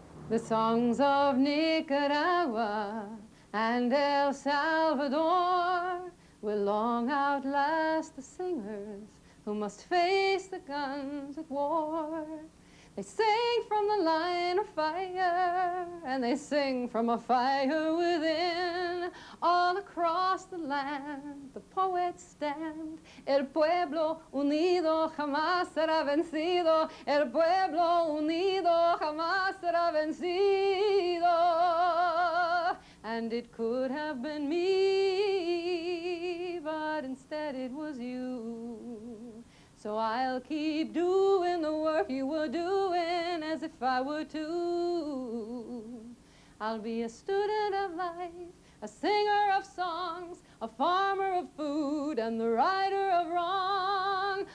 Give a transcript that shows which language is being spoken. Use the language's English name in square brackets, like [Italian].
[English] The songs of Nicaragua and El Salvador will long outlast the singers who must face the guns at war. They sing from the line of fire, and they sing from a fire within. All across the land, the poets stand. [Spanish] El pueblo unido jamás será vencido. El pueblo unido jamás será vencido. [English] And it could have been me, but instead it was you. So I'll keep doing the work you were doing as if I were too. I'll be a student of life, a singer of songs, a farmer of food, and the righter of wrong.